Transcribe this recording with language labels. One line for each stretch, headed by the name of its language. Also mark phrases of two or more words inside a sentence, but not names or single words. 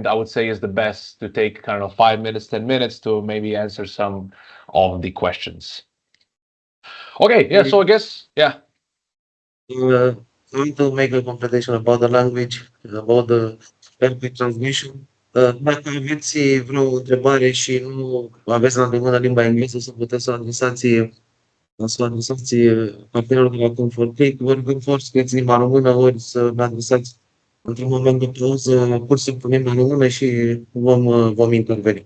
English: I would say is the best to take kind of 5 minutes, 10 minutes to maybe answer some of the questions. Okay, yeah, so I guess, yeah. I want to make a completion about the language, about the perfect transmission.
Romanian: Dacă aveți vreo întrebare și nu aveți la îndemână limba engleză, să puteți să adresați partenerilor de la ComfortClick, ori când scrieți limba română, ori să ne adresați într-un moment de pauză, pur și simplu limba română și vom interveni.